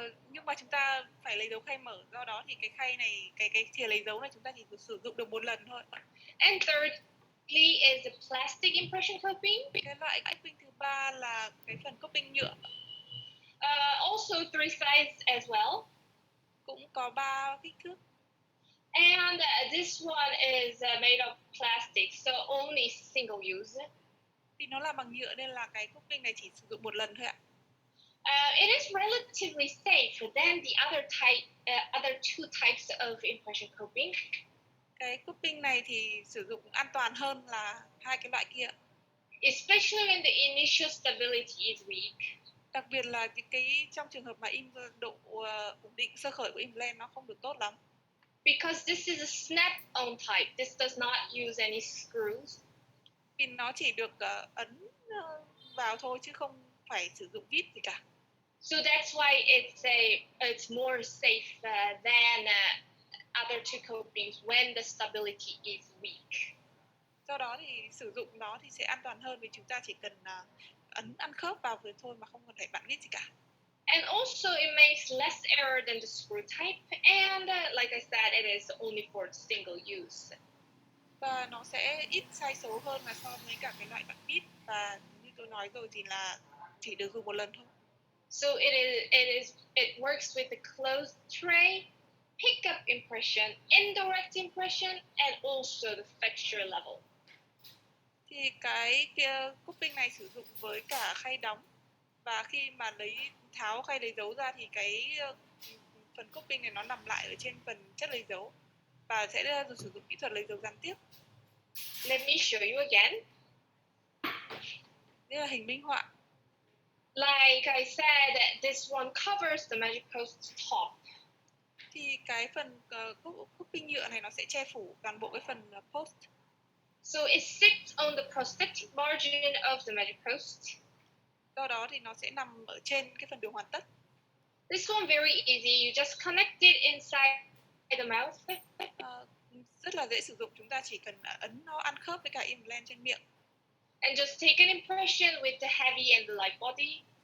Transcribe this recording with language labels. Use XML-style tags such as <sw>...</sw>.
<vi>Nhưng mà chúng ta phải lấy dấu khay mở, do đó thì cái khay này, cái thìa lấy dấu này chúng ta chỉ sử dụng được một lần thôi.</vi> <en>And thirdly is the plastic impression coping.</en> <vi>Cái loại coping thứ ba là cái phần coping nhựa.</vi> <en>Also 3 sizes as well.</en> <vi>Cũng có 3 kích thước.</vi> <en>And this one is made of plastic, so only single use.</en> <vi>Vì nó làm bằng nhựa nên là cái coping này chỉ sử dụng một lần thôi ạ.</vi> <en>It is relatively safe than the other two types of impression coping.</en> <vi>Cái coping này thì sử dụng an toàn hơn là hai cái loại kia.</vi> <en>Especially when the initial stability is weak.</en> <vi>Đặc biệt là cái trong trường hợp mà độ ổn định sơ khởi của implant nó không được tốt lắm.</vi> <en>Because this is a snap-on type, this does not use any screws.</en> <vi>Vì nó chỉ được ấn vào thôi chứ không phải sử dụng vít gì cả.</vi> <en>So that's why it's more safe than other two copings when the stability is weak.</en> <vi>Do đó thì sử dụng nó thì sẽ an toàn hơn vì chúng ta chỉ cần ăn khớp vào rồi thôi mà không cần phải bạn vít gì cả.</vi> <en>And also it makes less error than the screw type, and like I said, it is only for single use.</en> <vi>Và nó sẽ ít sai số hơn là so với cả cái loại bạn vít, và như tôi nói rồi thì là chỉ được dùng một lần thôi.</vi> <en>So it works with the closed tray, pick up impression, indirect impression, and also the fixture level.</en> <vi>Thì cái coping này sử dụng với cả khay đóng, và khi mà tháo khay lấy dấu ra thì cái phần coping này nó nằm lại ở trên phần chất lấy dấu và sẽ sử dụng kỹ thuật lấy dấu gián tiếp.</vi> <en>Let me show you again.</en> <vi>Đây là hình minh họa.</vi> <en>Like I said, this one covers the magic post top.</en> <vi>Thì cái phần coping nhựa này nó sẽ che phủ toàn bộ cái phần post.</vi> <en>So it sits on the prosthetic margin of the magic post.</en> <vi>Do đó thì nó sẽ nằm ở trên cái phần đường hoàn tất.</vi> <en>This one very easy. You just connect it inside the mouth.</en> <vi>Rất là dễ sử dụng, chúng ta chỉ cần ấn nó ăn khớp với cả implant trên miệng.</vi> <en>And just take an impression with the heavy and the light body.</en>